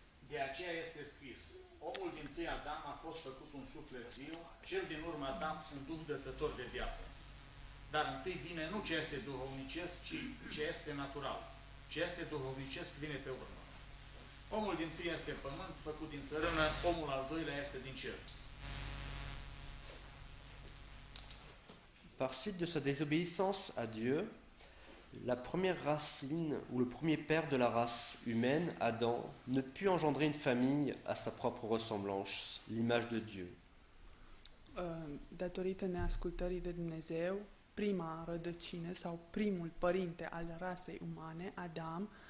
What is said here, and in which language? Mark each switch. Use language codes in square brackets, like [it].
[ro] De aceea este scris: omul dintâi Adam a fost făcut un suflet viu, cel din urmă Adam un duh dătător de viață. Dar întâi vine nu ce este duhovnicesc, ci ce este natural. Ce este duhovnicesc vine pe urmă. Omul dintâi este pământ, făcut din țărână, omul al doilea este din cer. [fr] Par suite de sa désobéissance à Dieu, la première racine ou le premier père de la race humaine, Adam, ne put engendrer une famille à sa propre ressemblance, l'image de Dieu. [ro] Datorită neascultării de Dumnezeu, prima rădăcină sau primul părinte al rasei umane, Adam,